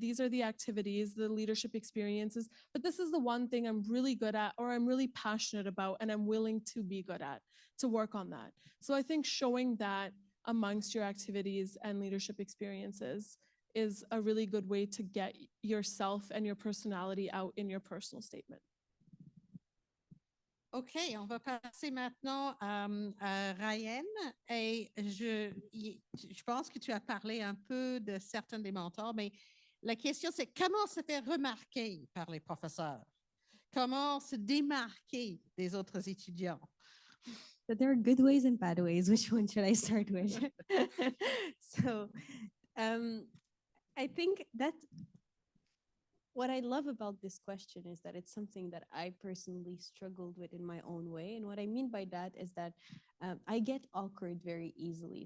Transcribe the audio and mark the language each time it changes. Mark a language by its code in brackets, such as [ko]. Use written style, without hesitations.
[en] These are the activities, the leadership experiences, but this is the one thing I'm really good at, or I'm really passionate about, and I'm willing to be good at, to work on that. So I think showing that amongst your activities and leadership experiences is a really good way to get yourself and your personality out in your personal statement. [fr] OK, on va passer maintenant à Ryan. Et je pense que tu as parlé un peu de certains des mentors, mais la question, c'est comment se faire remarquer par les professeurs? Comment se démarquer des autres étudiants? [en] So there are good ways and bad ways. Which one should I start with? So I think that what I love about this question is that it's something that I personally struggled with in my own way. And what I mean by that is that I get awkward very easily.